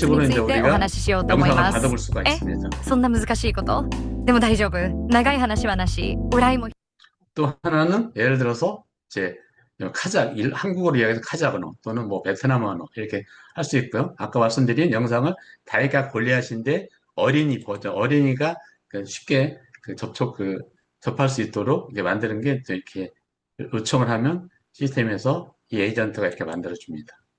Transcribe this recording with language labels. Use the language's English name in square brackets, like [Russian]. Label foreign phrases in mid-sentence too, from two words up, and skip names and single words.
[Japanese] 節に [Korean] 식으로 [Japanese] つ [Korean] 이제 [Japanese] いてお [Korean] 우리가 [Japanese] 話ししようと思い [Korean] 영상을 [Japanese] ます。 [Korean] 받아볼 수가 있습니다. [Japanese] そんな難しいことでも大丈夫。長い話はなし。裏も [Korean] 또 하나는 예를 들어서 이제 한국어로 이야기해서 카자흐어 또는 뭐 베트남어로 이렇게 할 수 있고요. 아까 말씀드린 영상을 다이가 골리앗인데 어린이 버전, 어린이가 쉽게 접할 수 있도록 이렇게 만드는 게 또 이렇게 요청을 하면 시스템에서 이 에이전트가 이렇게 만들어 줍니다.